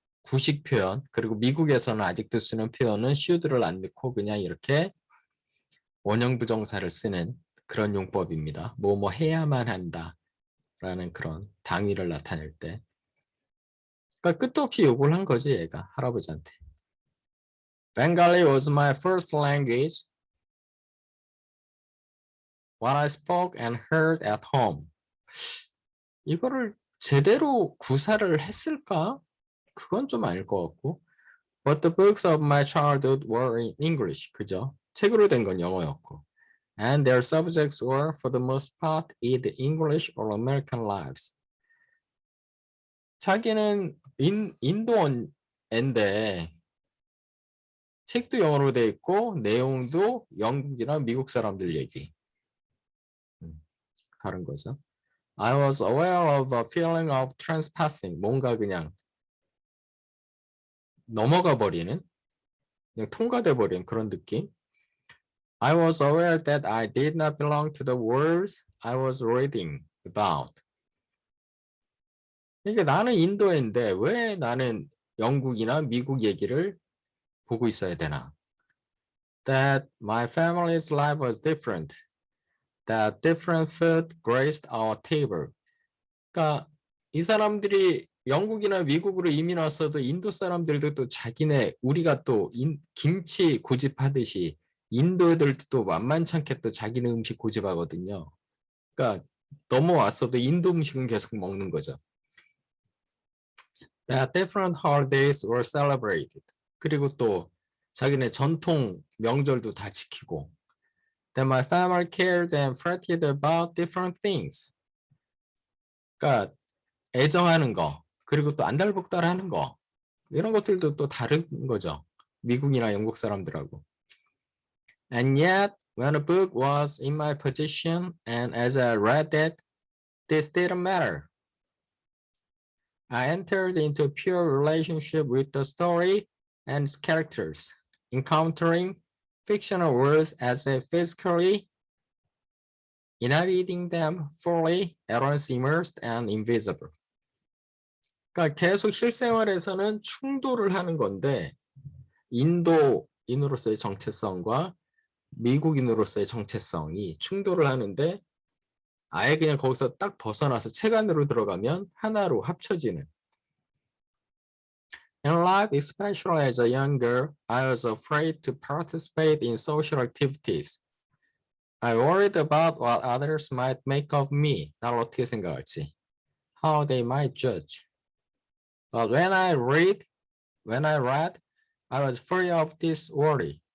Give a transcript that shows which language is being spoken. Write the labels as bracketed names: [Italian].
[Korean] 부식 표현, 그리고 미국에서는 아직도 쓰는 표현은 should를 안 넣고 그냥 이렇게 원형 부정사를 쓰는 그런 용법입니다. 뭐 해야만 한다라는 그런 당위를 나타낼 때. 그러니까 끝도 없이 요구를 한 거지 얘가 할아버지한테. [English] Bengali was my first language. What I spoke and heard at home. [Korean] 이거를 제대로 구사를 했을까? 그건 좀 아닐 것 같고. [English] But the books of my childhood were in English. [Korean] 그죠? 책으로 된 건 영어였고. [English] And their subjects were, for the most part, either English or American lives. [Korean] 자기는 인도인데 책도 영어로 돼 있고 내용도 영국이나 미국 사람들 얘기. 다른 거죠. [English] I was aware of a feeling of trespassing. [Korean] 뭔가 그냥 넘어가 버리는, 그냥 통과돼 버리는 그런 느낌. [English] I was aware that I did not belong to the worlds I was reading about. [Korean] 그러니까 나는 인도인데 왜 나는 영국이나 미국 얘기를 보고 있어야 되나? [English] That my family's life was different. That different food graced our table. [Korean] 그러니까 이 사람들이 영국이나 미국으로 이민 왔어도 인도 사람들도 또 자기네 우리가 또 김치 고집하듯이 인도 애들도 또 만만찮게 또 자기네 음식 고집하거든요. 그러니까 넘어왔어도 인도 음식은 계속 먹는 거죠. [English] That different holidays were celebrated. [Korean] 그리고 또 자기네 전통 명절도 다 지키고. [English] That my family cared and fretted about different things. [Korean] 그러니까 애정하는 거, 그리고 또 안달복달하는 거, 이런 것들도 또 다른 거죠. 미국이나 영국 사람들하고. [English] And yet, when a book was in my possession and as I read it, this didn't matter. I entered into a pure relationship with the story and its characters, encountering fictional worlds as if physically inhabiting them fully, at once immersed and invisible. [Korean] 그러니까 계속 실생활에서는 충돌을 하는 건데 인도인으로서의 정체성과 미국인으로서의 정체성이 충돌을 하는데 아예 그냥 거기서 딱 벗어나서 책 안으로 들어가면 하나로 합쳐지는. [English] In life, especially as a young girl, I was afraid to participate in social activities. I worried about what others might make of me. [Korean] 날 어떻게 생각할지. [English] How they might judge. But when I read, I was free of this worry.